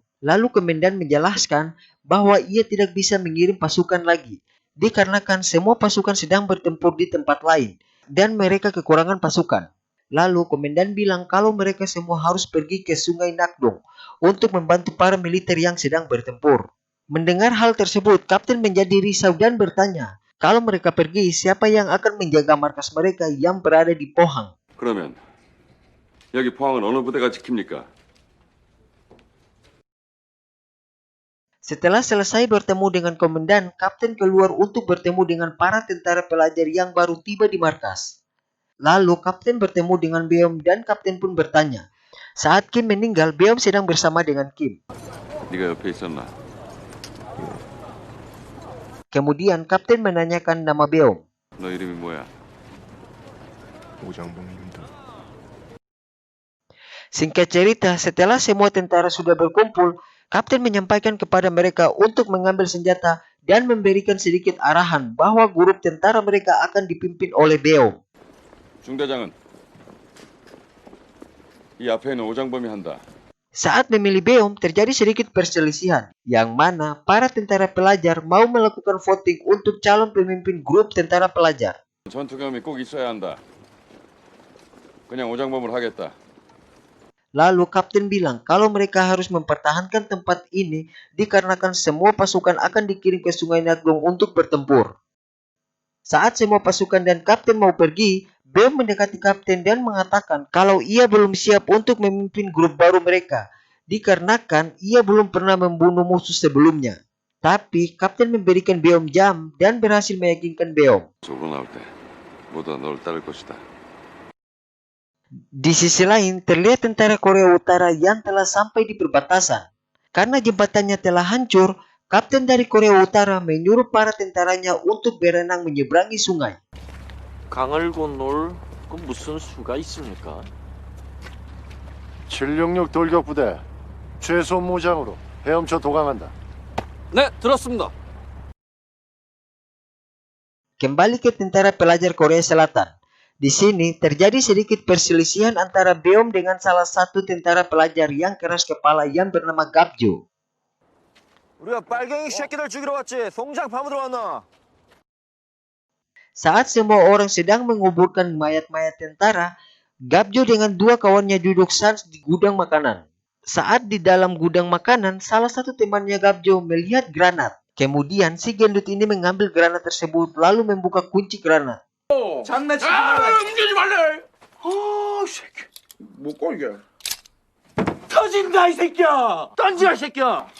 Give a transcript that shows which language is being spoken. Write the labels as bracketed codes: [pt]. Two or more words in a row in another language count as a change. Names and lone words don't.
[id] Lalu komandan menjelaskan bahwa ia tidak bisa mengirim pasukan lagi dikarenakan semua pasukan sedang bertempur di tempat lain dan mereka kekurangan pasukan. Lalu komandan bilang kalau mereka semua harus pergi ke Sungai Nakdong untuk membantu para militer yang sedang bertempur. Mendengar hal tersebut, kapten menjadi risau dan bertanya, kalau mereka pergi, siapa yang akan menjaga markas mereka yang berada di Pohang? [ko] 그러면 여기 포항은 어느 부대가 지킵니까? [id] Setelah selesai bertemu dengan komandan, kapten keluar untuk bertemu dengan para tentara pelajar yang baru tiba di markas. Lalu kapten bertemu dengan Beom dan kapten pun bertanya, saat Kim meninggal, Beom sedang bersama dengan Kim. [ko] 네가 옆에 있었나? [id] Kemudian kapten menanyakan nama Beom. [ko] 너 이름이 뭐야? 오장봉입니다. [id] Singkat cerita, setelah semua tentara sudah berkumpul, kapten menyampaikan kepada mereka untuk mengambil senjata dan memberikan sedikit arahan bahwa grup tentara mereka akan dipimpin oleh Beom. [ko] 중대장은 이 앞에 있는 오장범이 한다. [id] Saat memilih Beom, terjadi sedikit perselisihan, yang mana para tentara pelajar mau melakukan voting untuk calon pemimpin grup tentara pelajar. [ko] 전투 경험이 꼭 있어야 한다. 그냥 오장범을 하겠다. [id] Lalu kapten bilang kalau mereka harus mempertahankan tempat ini dikarenakan semua pasukan akan dikirim ke Sungai Nakdong untuk bertempur. Saat semua pasukan dan kapten mau pergi, Beom mendekati kapten dan mengatakan kalau ia belum siap untuk memimpin grup baru mereka, dikarenakan ia belum pernah membunuh musuh sebelumnya. Tapi kapten memberikan Beom jam dan berhasil meyakinkan Beom. [ko] 속으로 나올 때 모두 널 따를 것이다. [id] Di sisi lain, terlihat tentara Korea Utara yang telah sampai di perbatasan. Karena jembatannya telah hancur, kapten dari Korea Utara menyuruh para tentaranya untuk berenang menyeberangi sungai. [ko] 강을 건널 그 무슨 수가 있습니까? 766 돌격부대 최소 무장으로 헤엄쳐 도강한다. 네, 들었습니다. [id] Kembali ke tentara pelajar Korea Selatan. Di sini terjadi sedikit perselisihan antara Beom dengan salah satu tentara pelajar yang keras kepala yang bernama Gapjo. [ko] 우리가 빨갱이 새끼들 죽이러 왔지. 송장 파묻으러 왔나? [id] Saat semua orang sedang menguburkan mayat-mayat tentara, Gapjo dengan dua kawannya duduk sans di gudang makanan. Saat di dalam gudang makanan, salah satu temannya Gapjo melihat granat. Kemudian si gendut ini mengambil granat tersebut lalu membuka kunci granat. [ko] 장난치지 말라. 움직이지 말래. 새끼. 못 걸게. 터진다 이 새끼야. 던지라 이 새끼야.